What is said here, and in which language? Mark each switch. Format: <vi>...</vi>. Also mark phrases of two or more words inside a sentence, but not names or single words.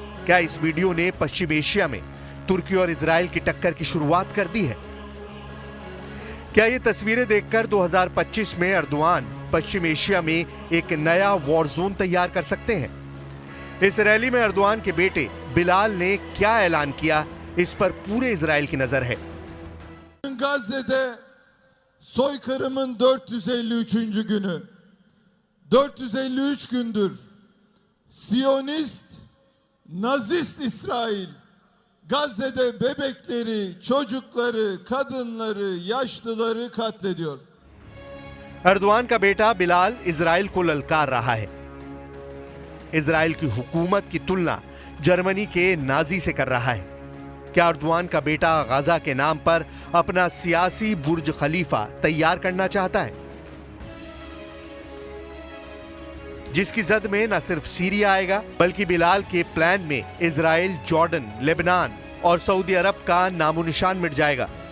<hi>क्या इस वीडियो ने पश्चिम एशिया में तुर्की और इजराइल की टक्कर की शुरुआत कर दी है? क्या ये तस्वीरें देखकर 2025 में एर्दोआन पश्चिम एशिया में एक नया</hi> <en>war zone</en> <hi>तैयार कर सकते हैं? इस रैली में एर्दोआन के बेटे बिलाल ने क्या ऐलान किया, इस पर पूरे इजराइल की नजर है।</hi> <tr>Gazze'de soykırımın 453. günü. 453 gündür Siyonist, Nazist İsrail Gazze'de bebekleri, çocukları, kadınları, yaşlıları katlediyor.</tr> <hi>एर्दोआन का बेटा बिलाल इजराइल को ललकार रहा है। इजराइल की हुकूमत की तुलना जर्मनी के नाजी से कर रहा है। क्या एर्दोआन का बेटा गाजा के नाम पर अपना सियासी बुर्ज खलीफा तैयार करना चाहता है, जिसकी जद में न सिर्फ सीरिया आएगा, बल्कि बिलाल के प्लान में इजराइल, जॉर्डन, लेबनान और सऊदी अरब का नामो निशान मिट जाएगा?</hi>